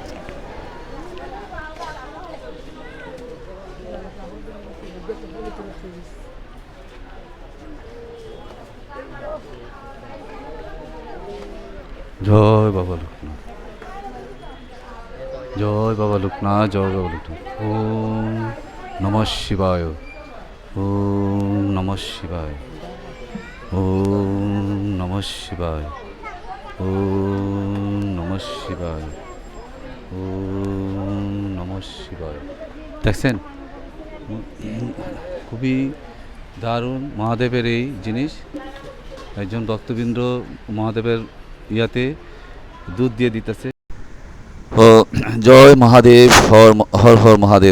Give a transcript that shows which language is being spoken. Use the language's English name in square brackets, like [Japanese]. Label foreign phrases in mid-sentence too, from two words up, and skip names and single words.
[Bangla] জয় বাবা লোকনাথ, জয় বাবা লোকনাথ, জয় বাবা লোকনাথ। [Sanskrit] ওম নমঃ শিবায়, ওম নমঃ শিবায়, ওম নমঃ শিবায়, ওম নমঃ শিবায়, ওম নমঃ শিবায়। [Bangla] দেখছেন খুবই দারুণ মহাদেবের এই জিনিস। একজন ভক্তবৃন্দ মহাদেবের ইয়াতে দুধ দিয়ে দিতেছে। ও জয় মহাদেব, হর হর হর মহাদেব।